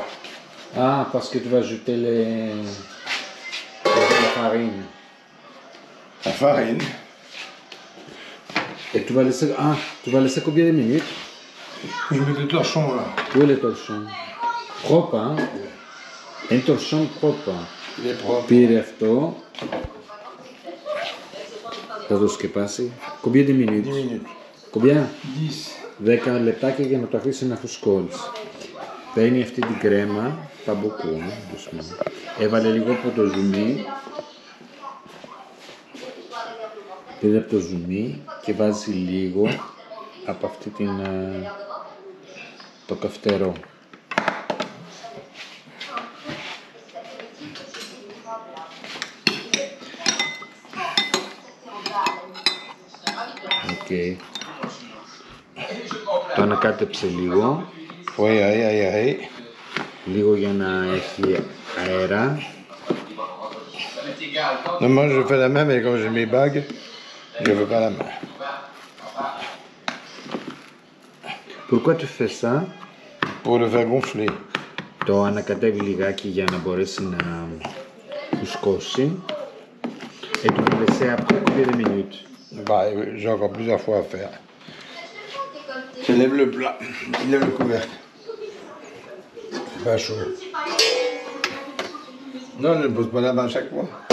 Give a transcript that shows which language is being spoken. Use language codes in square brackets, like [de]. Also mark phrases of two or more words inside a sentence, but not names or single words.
[fr] Ah, parce que tu vas ajouter la farine. La farine. Et tu vas laisser... Ah, tu vas laisser combien de minutes? Je mets le torchon là. Où est le torchon? Propre, hein? Είναι torchon propre. Il est propre. [el] Πήρε αυτό. Θα το σκεπάσει. [fr] Combien de 10 minutes? minutes. Combien? 10. [el] 10 λεπτάκια για να το αφήσει να φουσκώσει. Παίρνει αυτή την κρέμα, παμποκού, έβαλε λίγο από το ζουμί, πήρε από το ζουμί και βάζει λίγο από αυτή την, το καυτερό. Okay. Το ανακάτεψε λίγο. [fr] Oui, aïe. [el] Λίγο για να έχει αέρα. [fr] Non, moi je fais la main, mais comme j'ai mes bagues, je veux pas la main. Pourquoi tu fais ça? Pour le faire gonfler. [el] Το ανακατεύει λιγάκι για να μπορέσει να φουσκώσει. [fr] Et tu peux laisser après combien de minutes? Bah, j'ai encore plusieurs fois à faire. Je lève le plat, je lève le couvercle. C'est pas chaud. Non, je ne pose pas la main à chaque fois.